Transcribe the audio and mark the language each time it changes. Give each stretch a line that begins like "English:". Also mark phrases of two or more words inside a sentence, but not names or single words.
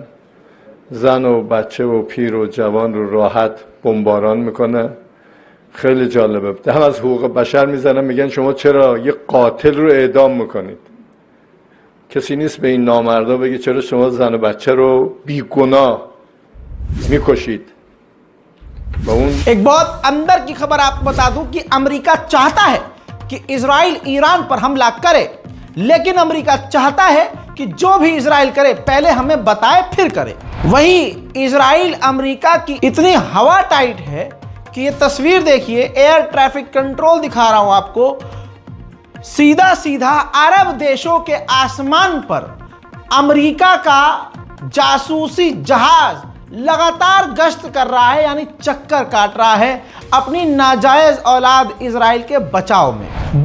Persian: زن و بچه و پیر و جوان رو راحت بمباران میکنه. خیلی جالبه. دم از حقوق بشر میزنن، میگن شما چرا یه قاتل رو اعدام میکنید؟ کسی نیست به این نامردا بگه چرا شما زن و بچه رو بیگناه میکشید.
Hindi: एक बहुत अंदर की खबर आपको बता दूं कि अमेरिका चाहता है कि इजराइल ईरान पर हमला करे, लेकिन अमेरिका चाहता है कि जो भी इजराइल करे पहले हमें बताए फिर करे। वहीं इजराइल अमेरिका की इतनी हवा टाइट है कि ये तस्वीर देखिए,
English: air traffic control
Hindi: दिखा रहा हूं आपको, सीधा सीधा अरब देशों के आसमान पर अमेरिका का जासूसी जहाज लगातार गश्त कर रहा है, यानी चक्कर काट रहा है अपनी नाजायज औलाद इजराइल के बचाव में।